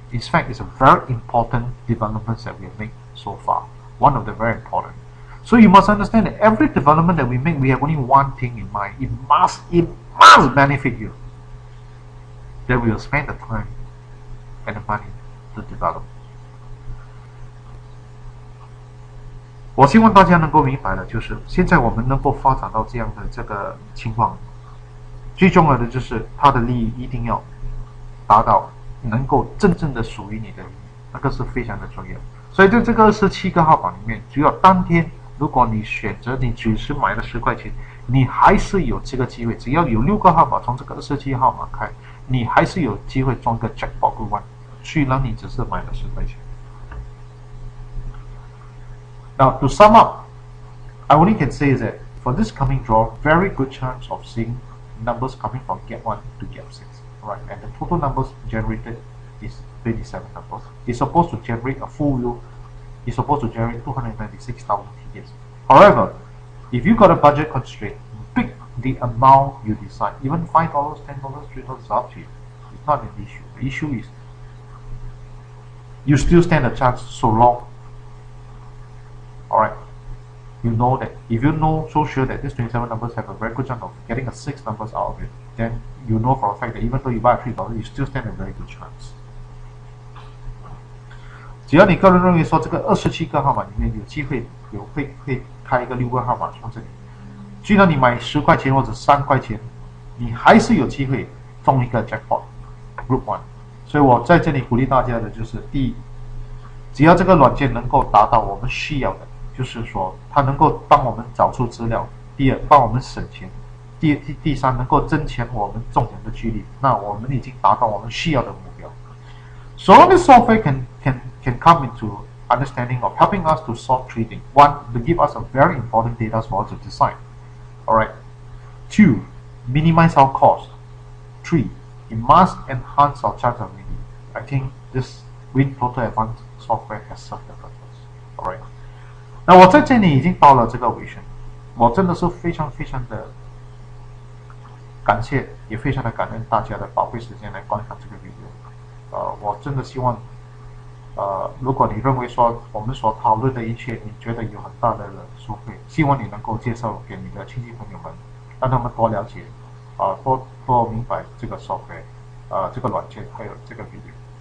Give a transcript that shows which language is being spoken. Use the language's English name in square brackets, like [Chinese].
[English] In fact, it's a very important developments that we have made so far. One of the very important. So you must understand that every development that we make, we have only one thing in mind. It must benefit you. That we will spend the time and the money to develop. [Chinese] 我希望大家能够明白的就是，现在我们能够发展到这样的这个情况，最重要的就是它的利益一定要达到能够真正的属于你的利益，那个是非常的重要。所以在这个27个号码里面，只有当天如果你选择你只是买了10块钱，你还是有这个机会。只要有6个号码从这个27号码开，你还是有机会中个 jackpot 1，虽然你只是买了10块钱。 [English] Now to sum up, I only can say is that for this coming draw, very good chance of seeing numbers coming from gap 1 to gap 6. Right, and the total numbers generated is 27 numbers. It's supposed to generate a full wheel. It's supposed to generate 296,000 tickets. However, if you got a budget constraint, pick the amount you decide. Even $5, $10, $3 is up to you. It's not an issue. The issue is you still stand a chance so long. Alright, you know that if you know so sure that these 27 numbers have a very good chance of getting a 6 numbers out of it, then you know for a fact that even though you buy a $3, you still stand a very good chance. [Chinese] 只要你个人认为说这个27个号码里面有机会会开一个6个号码从这里，虽然你买10块钱或者3块钱，你还是有机会中一个 jackpot Group 1。所以我在这里鼓励大家的就是：第一，只要这个软件能够达到我们需要的，就是说它能够帮我们找出资料；第二，帮我们省钱；第三，能够增强我们中奖的几率，那我们已经达到我们需要的目标。 [English] So this software can come into understanding of helping us to solve 3 things. 1, to give us a very important data for us to decide. Alright. 2, minimize our cost. 3, it must enhance our chance of winning. I think this WinTOTO Advance software has served the purpose. Alright. [Chinese] 那我在这里已经到了这个尾声，我真的是非常的感谢，也非常的感恩大家的宝贵时间来观看这个 video。我真的希望，如果你认为说我们所讨论的一切，你觉得有很大的收获，希望你能够介绍给你的亲戚朋友们，让他们多了解，多明白这个 software，这个软件还有这个 video。